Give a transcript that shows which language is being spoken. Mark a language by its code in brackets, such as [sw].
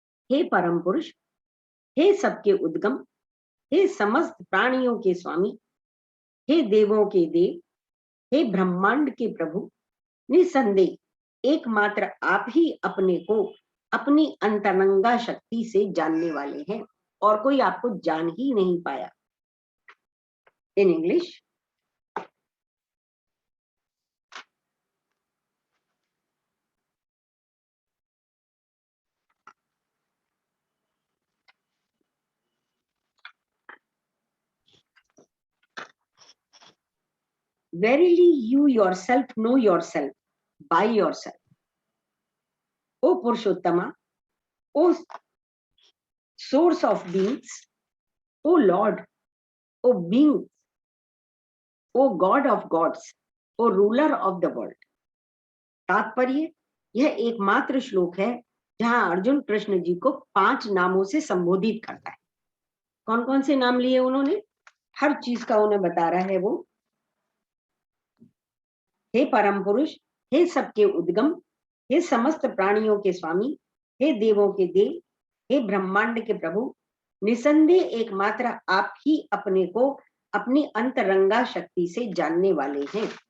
[hi] हे परम पुरुष, हे सबके उद्गम, हे समस्त प्राणियों के स्वामी, हे देवों के देव, हे ब्रह्मांड के प्रभु, निसंदेह एकमात्र आप ही अपने को अपनी अंतरंगा शक्ति से जानने वाले हैं, और कोई आपको जान ही नहीं पाया। [en] In English, verily you yourself know yourself by yourself. O Purushottama, O source of beings, O Lord, O being, O God of gods, O ruler of the world. [hi] तात्पर्य, यह एकमात्र श्लोक है जहां अर्जुन कृष्ण जी को 5 नामों से संबोधित करता है। कौन कौन से नाम लिए उन्होंने? हर चीज का उन्हें बता रहा है वो। हे परम पुरुष, हे सबके उद्गम, हे समस्त प्राणियों के स्वामी, हे देवों के देव, हे ब्रह्मांड के प्रभु, निसंदेह एकमात्र आप ही अपने को अपनी अंतरंगा शक्ति से जानने वाले हैं।